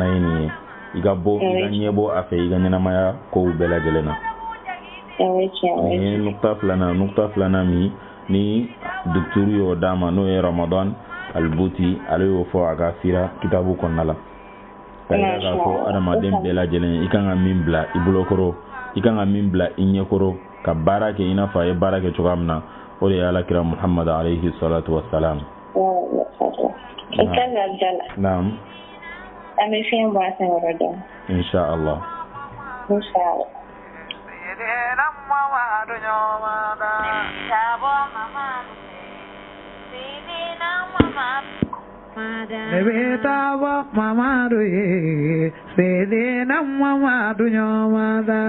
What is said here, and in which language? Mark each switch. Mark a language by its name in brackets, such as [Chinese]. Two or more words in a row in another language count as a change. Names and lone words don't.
[Bambara] ye nin ye i ka bɔ i ka ɲɛbɔ a fɛ i ka ɲɛnamaya kow bɛɛ lajɛlen na nin ye nukta filanan min ni dɔkitɛri y'o d'a ma n'o ye Ramadan Albuti ale y'o fɔ a ka sira kitabu kɔnɔna la ka yira k'a fɔ adamaden bɛɛ lajɛlen i kan ka min bila i bolokɔrɔ i kan ka min bila i ɲɛkɔrɔ ka baara kɛ i n'a fɔ a ye baara kɛ cogoya min na o de ye alakira Muhammad [Arabic] عليه الصلاة والسلام [Bambara] naam an bɛ fiɲɛ bɔ a senkɔrɔ dɔɔnin inshallah Nebita Mamadu ye, Sedena Mamadu Nyomada.